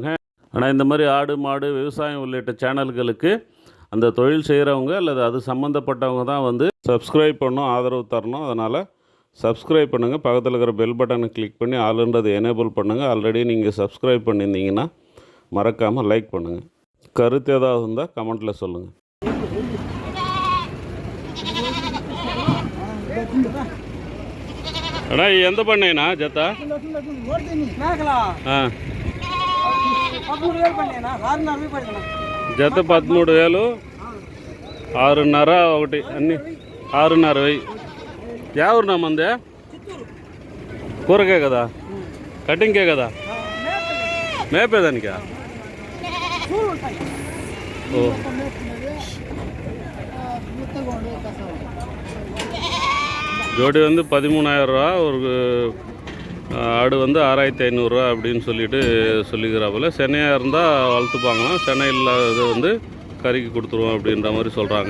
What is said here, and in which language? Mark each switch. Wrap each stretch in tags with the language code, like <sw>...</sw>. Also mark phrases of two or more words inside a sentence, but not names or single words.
<ta>ஆனால் இந்த மாதிரி ஆடு, மாடு, விவசாயம் உள்ளிட்ட சேனல்களுக்கு அந்த தொழில் செய்கிறவங்க அல்லது அது சம்மந்தப்பட்டவங்க தான் வந்து சப்ஸ்கிரைப் பண்ணணும், ஆதரவு தரணும். அதனால் சப்ஸ்கிரைப் பண்ணுங்கள். பக்கத்தில் இருக்கிற பெல் பட்டனை கிளிக் பண்ணி ஆளுன்றதை எனேபிள் பண்ணுங்கள். ஆல்ரெடி நீங்கள் சப்ஸ்கிரைப் பண்ணியிருந்தீங்கன்னா மறக்காமல் லைக் பண்ணுங்கள். கருத்து ஏதாவது இருந்தால் கமெண்ட்டில் சொல்லுங்கள்.</ta> <te>అన్నా ఎంత పడినాయినా జత? జత 13,000, 6.5 ఒకటి అన్ని 6.5. ఎవరున్నా మందే? కూరకే కదా, కటింగ్కే కదా, మేపేదానికా? ఓ,</te> <ta>ஜோடி வந்து 13,000 ரூபா. ஒரு ஆடு வந்து 6,500 ரூபா அப்படின்னு சொல்லிக்கிறாப்புல. சென்னையாக இருந்தால் வளர்த்துப்பாங்களாம், சென்னை இல்லாதது வந்து கறிக்கு கொடுத்துருவோம் அப்படின்ற மாதிரி சொல்கிறாங்க.</ta>